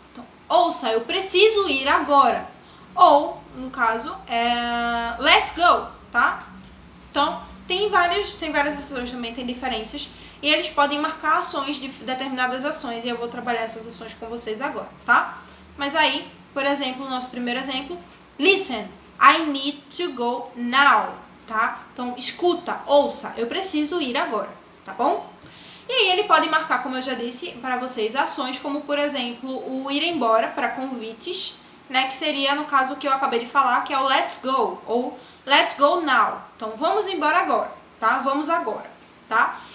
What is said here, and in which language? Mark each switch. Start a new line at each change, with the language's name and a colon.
Portuguese: Então, ouça, eu preciso ir agora. Ou, no caso,
English: let's go,
Portuguese: tá? Então, tem várias ações também, tem diferenças. E eles podem marcar ações, de determinadas ações. E eu vou trabalhar essas ações com vocês agora, tá? Mas aí, por exemplo, o nosso primeiro exemplo.
English: Listen, I need to go now, tá?
Portuguese: Então, escuta, ouça, eu preciso ir agora, tá bom? E aí ele pode marcar, como eu já disse para vocês, ações como, por exemplo, o ir embora para convites, né? Que seria, no caso que eu acabei de falar, que é o
English: let's go,
Portuguese: ou
English: let's go now.
Portuguese: Então, vamos embora agora, tá? Vamos agora, tá?